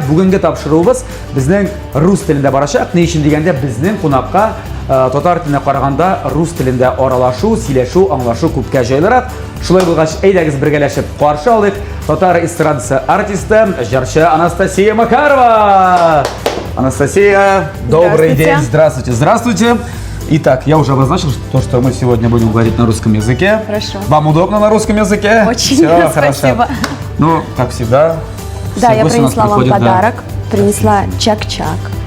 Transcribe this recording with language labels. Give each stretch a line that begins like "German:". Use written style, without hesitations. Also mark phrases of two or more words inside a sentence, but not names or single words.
Tatar: Бүгенге тапшыруыбыз безнең рус телендә барачак. Ни өчен дигәндә, безнең кунакка татар теленә караганда рус телендә аралашу, сөйләшү, аңлашу күпкә җайлырак. Шулай булгач, әйдәгез бергәләшеп каршы алыйк татар эстрадасы артисты, җырчы Анастасия Макарова.
Russian: Анастасия, добрый день, здравствуйте. Здравствуйте. Итак, я уже обозначил то, что мы сегодня будем говорить на русском языке. Хорошо. Вам удобно на русском языке? Очень. Все, спасибо. Хорошо. Ну, как всегда. Да, я принесла вам приходят, подарок. Принесла чак-чак.